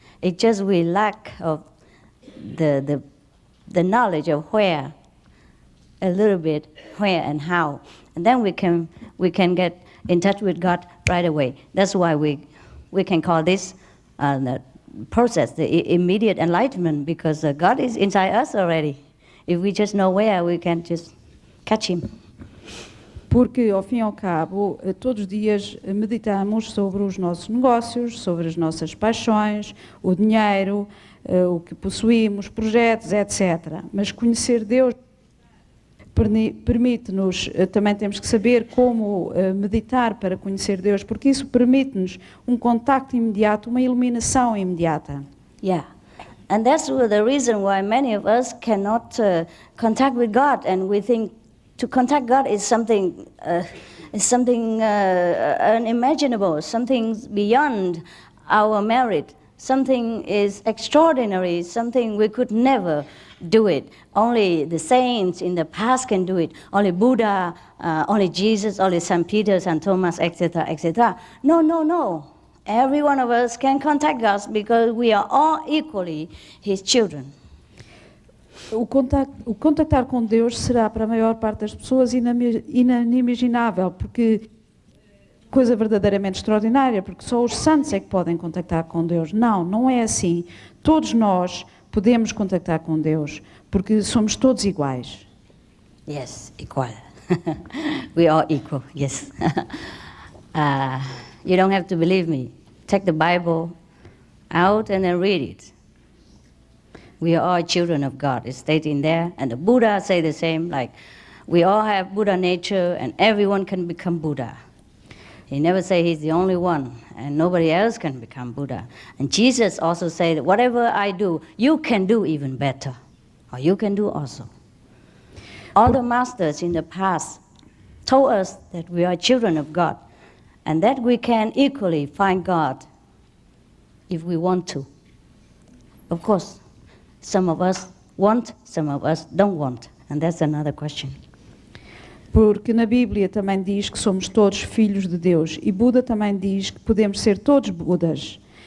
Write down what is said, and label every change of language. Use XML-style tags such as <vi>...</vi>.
<en>It's just we lack of the knowledge of where, a little bit where and how, and then we can get in touch with God right away. That's why we can call this the process the immediate enlightenment, because God is inside us already. If we just know where, we can just catch Him.</en> <pt>Porque, ao fim e ao cabo, todos os dias meditamos sobre os nossos negócios, sobre as nossas paixões, o dinheiro, o que possuímos, projetos, etc. Mas conhecer Deus permite-nos, também temos que saber como meditar para conhecer Deus, porque isso permite-nos um contacto imediato, uma iluminação imediata.</pt> <en>Yeah. And that's the reason why many of us cannot contact with God, and we think to contact God is something unimaginable, something beyond our merit, something is extraordinary, something we could never do it. Only the saints in the past can do it. Only Buddha, only Jesus, only St. Peter, St. Thomas, etc., etc. No. Every one of us can contact God because we are all equally His children.</en> <pt>O contactar com Deus será para a maior parte das pessoas inimaginável, porque coisa verdadeiramente extraordinária, porque só os santos é que podem contactar com Deus. Não é assim. Todos nós podemos contactar com Deus, porque somos todos iguais.</pt> <en>Yes, equal. We are equal, yes. You don't have to believe me. Take the Bible out and then read it. We are all children of God. It's stated in there. And the Buddha say the same, like we all have Buddha nature and everyone can become Buddha. He never say he's the only one and nobody else can become Buddha. And Jesus also say that whatever I do, you can do even better. Or you can do also. All the masters in the past told us that we are children of God, and that we can equally find God if we want to. Of course, some of us want, some of us don't want, and that's another question.</en> <pt>Porque na Bíblia também diz que somos todos filhos de Deus, e Buda também diz que podemos ser todos Budas.</pt>